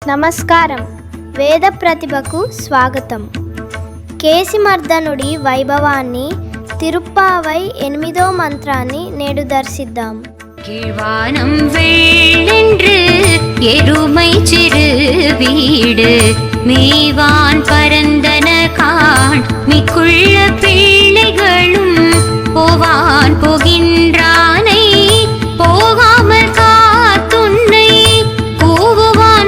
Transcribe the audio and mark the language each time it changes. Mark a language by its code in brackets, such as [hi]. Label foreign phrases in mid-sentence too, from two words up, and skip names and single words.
[te] నమస్కారం. వేద ప్రతిభకు స్వాగతం. కేసిమర్దనుడి వైభవాన్ని తిరుప్పావై 8వ మంత్రాన్ని నేడు దర్శిద్దాం. [ta] கீழ்வானம் வெள்ளென்று எருமை சிறு வீடு மேவான் பரந்தன காண் மிக்குள்ள பிள்ளைகளும் போவான் போகின்றானை போகாமல் காத்துன்னை கூவுவான்